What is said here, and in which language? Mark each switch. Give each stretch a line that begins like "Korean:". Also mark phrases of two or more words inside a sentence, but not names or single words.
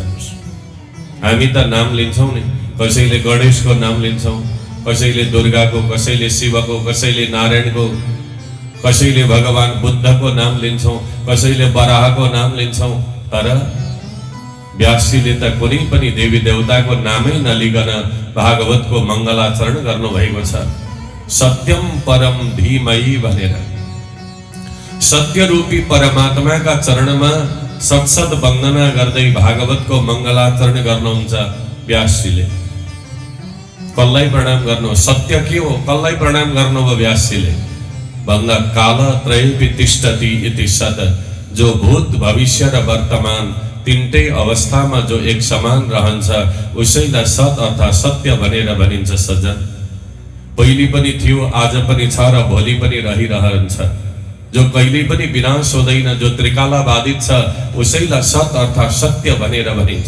Nepali: हामी त नाम लिन्छौँ नि, कसैले गणेशको नाम लिन्छौँ, कसैले दुर्गाको, कसैले शिवको, कसैले नारायणको, कसैले भगवान बुद्धको नाम लिन्छौं, कसैले बराहको नाम लिन्छौं, तर व्यासजीले त कुनै पनि देवी देवताको नामै नलिकन भागवतको मङ्गलाचरण गर्नुभएको छ।
Sanskrit: सत्यम परम धीमहि
Nepali: भनेर सत्य रूपी परमात्माका चरणमा सत्सद वन्दना गर्दै भागवतको मङ्गलाचरण गर्नुहुन्छ व्यासजीले। कसलाई प्रणाम गर्नु? सत्य के हो? कसलाई प्रणाम गर्नुभयो व्यासजीले?
Sanskrit: भन्दा काल त्रयेपि तिष्ठति इति सत्,
Nepali: जो भूत भविष्य र वर्तमान तीनटै अवस्थामा जो एक समान रहन्छ उसैलाई सत अर्थात् सत्य भनेर भनिन्छ। सज्जन, पहिले पनि थियो, आज पनि छ र भोलि पनि रहिरहन्छ। जो कहिल्यै पनि विनाश हुँदैन, जो त्रिकालाबाधित छ उसैलाई सत अर्थात् सत्य भनेर भनिन्छ।